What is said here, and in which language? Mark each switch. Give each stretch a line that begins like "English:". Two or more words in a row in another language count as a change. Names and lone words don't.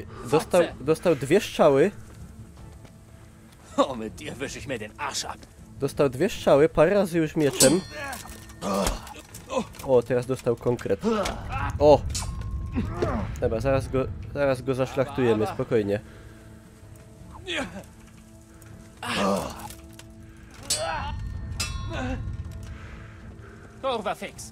Polish: Dostał 2 strzały.
German: Oh, mit dir wische ich mir den Arsch ab.
Polish: Dostał 2 strzały, parę razy już mieczem. O, teraz dostał konkret. O! Dobra, zaraz go zaszlachtujemy, spokojnie. Kurwa fix.